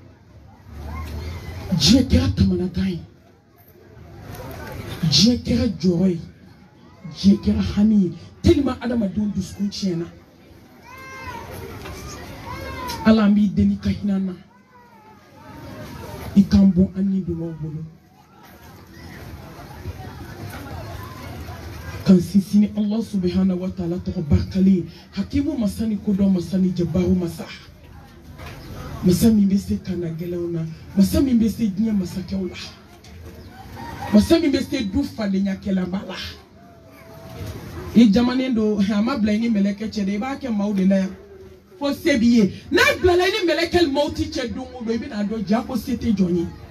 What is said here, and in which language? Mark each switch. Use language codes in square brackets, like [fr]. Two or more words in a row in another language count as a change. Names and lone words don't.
[bm] diɲɛ kɛra kamanagan ye diɲɛ kɛra jɔrɔ ye diɲɛ kɛra hami ye tellement adamadenw dusukun tiɲɛna ala an b'i deli ka hinɛ an na i k'an bɔ an ni dungɔw bolo kan sinsin [ar] الله سبحانه وتعالى [bm] tɔgɔ barikalen hakimu masa ni kodɔn masa ni jabaru masa masa min bɛ se kana gɛlɛnw na masa min bɛ se diɲɛ masakɛw la masa min bɛ se du fadenyakɛlaba la i jamanen don a ma bila i ni mɛlɛkɛ cɛ dɛ i b'a kɛ maaw de la yan fo se b'i ye n'a bilala i ni mɛlɛkɛ mawuti cɛ don o don i bɛna dɔn ja ko se tɛ jɔn ye